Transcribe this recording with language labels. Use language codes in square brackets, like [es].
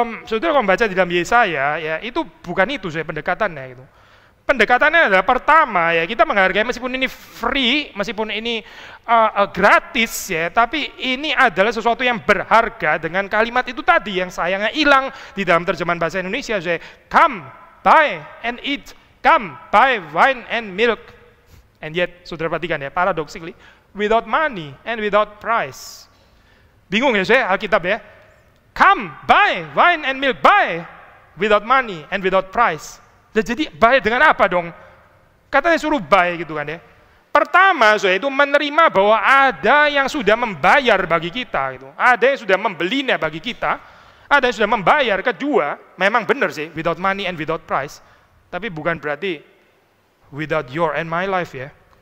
[id] Saudara kalau membaca di dalam Yesaya, ya itu bukan itu saya pendekatannya gitu. Pendekatannya adalah pertama ya kita menghargai meskipun ini free, meskipun ini gratis ya, tapi ini adalah sesuatu yang berharga dengan kalimat itu tadi yang sayangnya hilang di dalam terjemahan bahasa Indonesia. Saya [en] come, buy and eat, come, buy wine and milk. And yet, [id] saudara perhatikan ya, [en] paradoxically, without money and without price. [id] Bingung ya saya Alkitab ya? [en] Come, buy wine and milk, buy without money and without price. [id] Jadi buy dengan apa dong? Katanya suruh buy gitu kan ya. Pertama, saya itu menerima bahwa ada yang sudah membayar bagi kita gitu. Ada yang sudah membelinya bagi kita, ada yang sudah membayar. Kedua, memang benar sih [en] without money and without price. [id] Tapi bukan berarti [en] without your and my life ya.